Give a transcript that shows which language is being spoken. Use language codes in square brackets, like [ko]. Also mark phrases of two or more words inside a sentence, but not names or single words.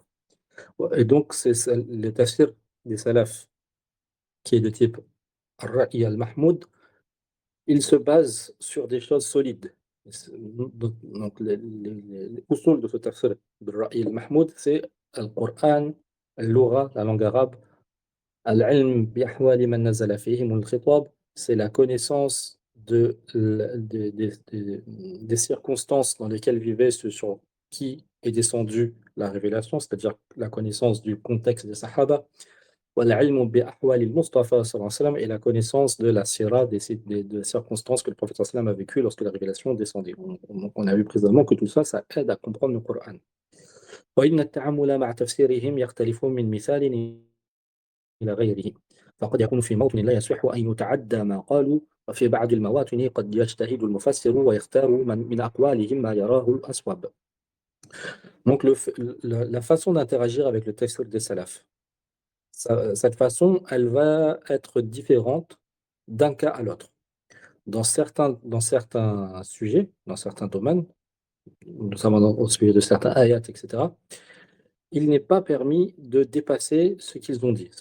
[fr] Et donc c'est le tafsir des salafs qui est de type [ar] الرأي المحمود, [fr] il se base sur des choses solides. Donc les usul de ce tafsir de [ar] الرأي المحمود, [fr] c'est al-Qur'an, al-lugha, la langue arabe, [ar] العلم بأحوال من نزل فيهم الخطاب, [fr] c'est la connaissance des circonstances dans lesquelles vivaient ceux sur qui est descendue la révélation, c'est-à-dire la connaissance du contexte des Sahaba, [ar] والعلم بأحوال المصطفى صلى الله عليه وسلم, [fr] et la connaissance de la sira, des circonstances que le prophète [ar] صلى الله عليه وسلم [fr] a vécues lorsque la révélation descendait. On a vu précédemment que tout ça, ça aide à comprendre le Coran. [ar] وإن التعامل مع تفسيرهم يختلف من مثال إلى غيره، فقد يكون في موطن لا يصح أن يتعدى ما قالوا، وفي بعض المواطن قد يجتهد المفسر ويختار من أقوالهم ما يراه الأصوب. [fr] Donc la façon d'interagir avec le tafsir des salafs, cette façon, elle va être différente d'un cas à l'autre. Dans certains sujets, dans certains domaines, notamment au sujet de certains ayats, etc., il n'est pas permis de dépasser ce qu'ils ont dit.